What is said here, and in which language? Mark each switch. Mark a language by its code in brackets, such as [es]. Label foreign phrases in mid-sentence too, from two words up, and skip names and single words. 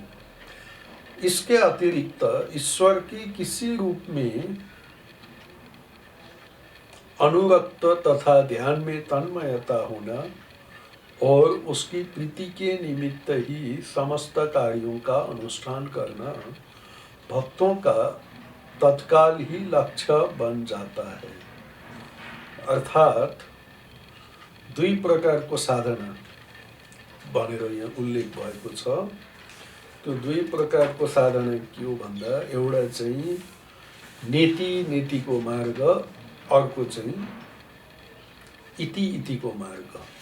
[hi] इसके अतिरिक्त ईश्वर की किसी रूप में अनुरक्त तथा ध्यान में तन्मयता होना और उसकी प्रीति के निमित्त ही समस्त कार्यों का अनुष्ठान करना भक्तों का तत्काल ही लक्ष्य बन जाता है। [ne] अर्थात दुई प्रकारको साधना भनेर यहाँ उल्लेख भएको छ। त्यो दुई प्रकारको साधना के हो भन्दा एउटा चाहिँ नेतिको मार्ग, अर्को चाहिँ इतिको मार्ग।